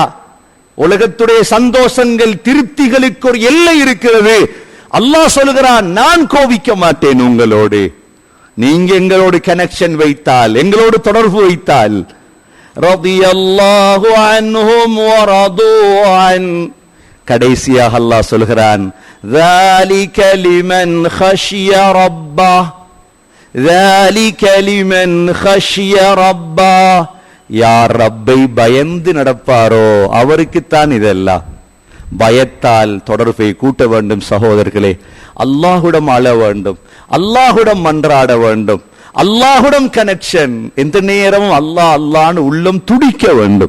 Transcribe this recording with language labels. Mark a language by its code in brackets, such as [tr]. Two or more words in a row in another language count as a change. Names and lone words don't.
[ta] உலகத்துடைய சந்தோஷங்கள் திருப்திகளுக்கு ஒரு எல்லை இருக்கிறது. அல்லாஹ் சொல்கிறான், நான் கோபிக்க மாட்டேன் உங்களோடு, நீங்க எங்களோடு கனெக்ஷன் வைத்தால், எங்களோடு தொடர்பு வைத்தால். [ar] رضي الله عنهم ورضوا عنه. [ta] கடைசியாக அல்லாஹ் சொல்கிறான், [ar] ذَلِكَ لِمَنْ خَشِيَ رَبَّهُ, ذَلِكَ لِمَنْ خَشِيَ رَبَّهُ. [ta] யார் ரப்பை பயந்து நடப்பாரோ அவருக்குத்தான் இதெல்லாம். பயத்தால் தொடர்பை கூட்ட வேண்டும் சகோதரர்களே. அல்லாஹுடன் அழ வேண்டும், அல்லாஹுடன் மன்றாட வேண்டும், அல்லாஹுடன் கனெக்ஷன். எந்த நேரமும் அல்லாஹ் அல்லாஹ்னு உள்ளம் துடிக்க வேண்டும்.